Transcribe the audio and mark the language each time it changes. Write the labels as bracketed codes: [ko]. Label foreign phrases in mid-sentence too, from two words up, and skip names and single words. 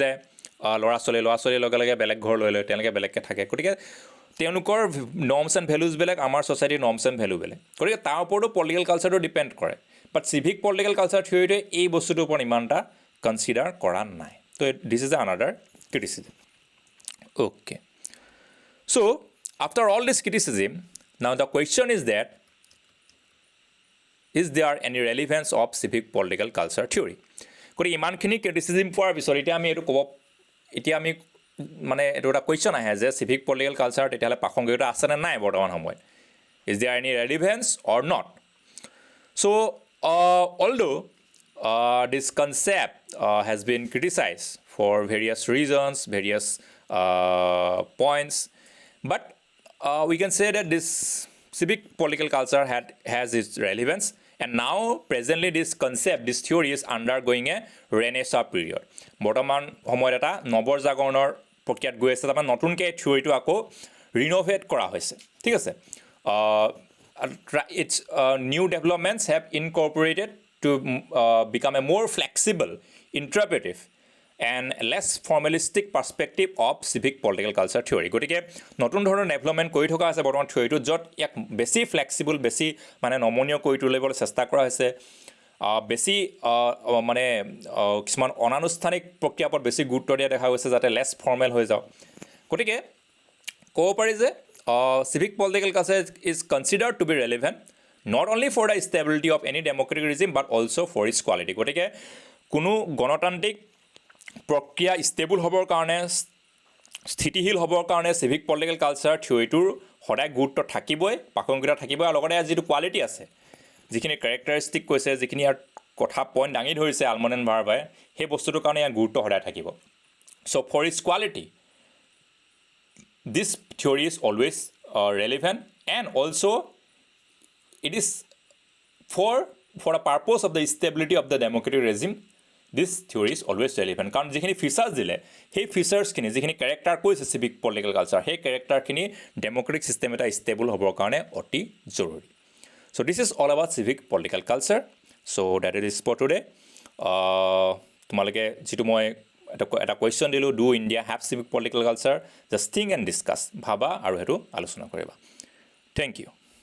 [as] যায় ল'ৰা ছোৱালীৰ লগে লগে বেলেগ ঘৰ লৈ লয় তেওঁলোকে বেলেগকৈ থাকে গতিকে তেওঁলোকৰ [en] norms and valuesবিলাক [as] আমাৰ ছ'চাইটিৰ [en] norms and value [as] বেলেগ গতিকে তাৰ ওপৰতো [en] political cultureটো [as] ডিপেণ্ড কৰে [en] but civic political culture theoryটোৱে [as] এই বস্তুটোৰ ওপৰত ইমান এটা কনচিডাৰ কৰা নাই তো [en] this is another criticism okay so after all this criticism now the question is that is there any relevance of civic political culture theory [as] গতিকে ইমানখিনি ক্ৰিটিচিজম পোৱাৰ পিছত এতিয়া আমি মানে এইটো এটা কুৱেশ্যন আহে যে [en] civic political culture [as] তেতিয়াহ'লে প্ৰাসংগিকতা আছেনে নাই বৰ্তমান সময়ত [en] is there any relevance or not so' [as] although [en] this concept has been criticized for various reasons various points but we can say that this civic political culture has its relevance and now presently this concept this theory is undergoing a renaissance period [as] বৰ্তমান সময়ত এটা নৱজাগৰণৰ প্ৰক্ৰিয়াত গৈ আছে তাৰমানে নতুনকৈ এই থিয়ৰিটো আকৌ ৰিন'ভেট কৰা হৈছে ঠিক আছে [en] its new developments have incorporated to become a more flexible interpretive and less formalistic perspective of civic political culture theory [as] গতিকে নতুন ধৰণৰ ডেভেলপমেণ্ট কৰি থকা আছে বৰ্তমান থিয়ৰিটো য'ত ইয়াক বেছি ফ্লেক্সিবল বেছি মানে নমনীয় কৰি তুলিবলৈ চেষ্টা কৰা হৈছে বেছি মানে কিছুমান অনানুষ্ঠানিক প্ৰক্ৰিয়াৰ ওপৰত বেছি গুৰুত্ব দিয়া দেখা গৈছে যাতে [en] less formal [as] হৈ যাওক গতিকে ক'ব পাৰি যে [en] civic political culture is considered to be relevant not only for the stability of any democratic regime but also for its quality [as] গতিকে কোনো গণতান্ত্ৰিক প্ৰক্ৰিয়া ষ্টেবল হ'বৰ কাৰণে স্থিতিশীল হ'বৰ কাৰণে [en] civic political culture theoryটোৰ [as] সদায় গুৰুত্ব থাকিবই প্ৰাসংগিকতা থাকিবই আৰু লগতে যিটো কোৱালিটি আছে যিখিনি কেৰেক্টাৰিষ্টিক কৈছে যিখিনি ইয়াৰ কথা পইণ্ট দাঙি ধৰিছে আলমন এণ্ড বাৰ্বাই সেই বস্তুটোৰ কাৰণে ইয়াৰ গুৰুত্ব সদায় থাকিব [en] so for its quality this theory is always relevant and also it is for the purpose of the stability of the democratic regime this theory is always relevant [as] কাৰণ যিখিনি ফিচাৰ্ছ দিলে সেই ফিচাৰ্ছখিনি যিখিনি কেৰেক্টাৰ কৈছে [en] civic political culture [as] সেই কেৰেক্টাৰখিনি [en] democratic system [as] এটা ষ্টেবল হ'বৰ কাৰণে অতি জৰুৰী [en] so this is all about civic political culture so that is for today [as] তোমালোকে যিটো মই এটা কুৱেশ্যন দিলোঁ [en] do India have civic political culture just think and discuss [as] ভাবা আৰু সেইটো আলোচনা কৰিবা [en] thank you